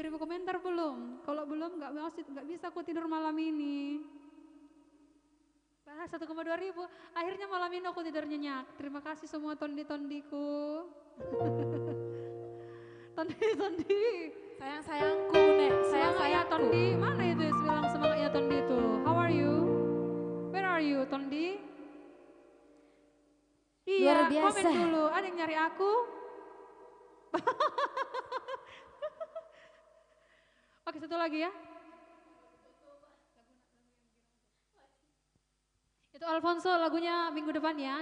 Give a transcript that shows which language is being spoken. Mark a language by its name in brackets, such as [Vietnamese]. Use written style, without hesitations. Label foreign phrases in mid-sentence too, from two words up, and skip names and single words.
[Indonesian] komentar belum? Kalau belum nggak bisa aku tidur malam ini. 1,2 ribu. Akhirnya malam ini aku tidur nyenyak. Terima kasih semua tondi-tondiku. Tondi-tondi. Sayang-sayangku, Nek. Semangat ya Sayang-sayangku. Tondi. Mana itu yang bilang semangat ya Tondi itu? [English] How are you? Where are you Tondi? [Indonesian] Iya, Luar biasa. komen dulu. Ada yang nyari aku? Oke, satu lagi ya. Itu Alfonso lagunya minggu depan ya.